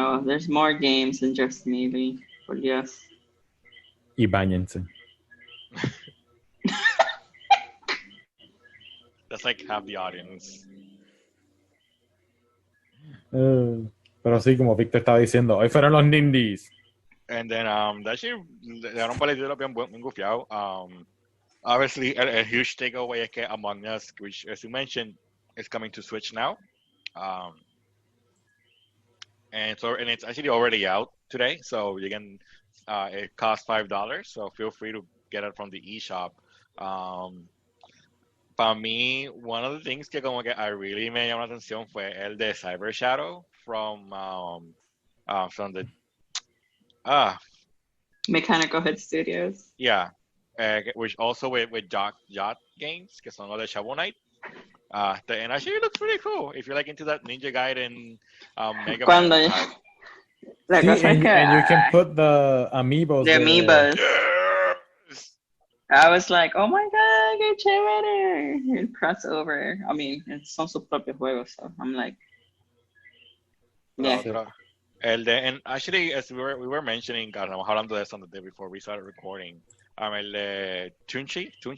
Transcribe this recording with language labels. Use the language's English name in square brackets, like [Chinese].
[English] There's more games than just Melee. But yes. [Spanish] Y bañense. [English] That's like half the audience. [Spanish] Pero sí, como Víctor estaba diciendo, hoy fueron los Nindies. [English] And then that shit, [Spanish] le dieron un par de títulos bien gufiado. [English] Obviously, a huge takeaway [Spanish] es que [English] Among Us, which, as you mentioned, is coming to Switch now. And it's actually already out today, so you can. It costs $5, so feel free to get it from the eShop. [Spanish] Para mí, [English] one of the things [Spanish] que como que [English] I really [Spanish] me llamó la atención fue el de Cyber Shadow [English] from the Mechanical Head Studios. yeah, which also with Yacht Games, [Spanish] que son los de [English] Shovel Knight. And actually it looks pretty cool if you're like into that Ninja Gaiden Mega Man [Spanish] Cuando [English] type. [Spanish] la Sí, cosa es que [English] and you can put the amiibos. the amiibos. Yes! I was like, oh my god, [Spanish] qué chévere. El crossover. [English] I mean, [Spanish] son sus propios juegos, [English] so I'm like, yeah. And actually, as we were mentioning, I don't know, [Spanish] hablando de eso [English] on the day before we started recording, [Spanish] el de [English] Tunche,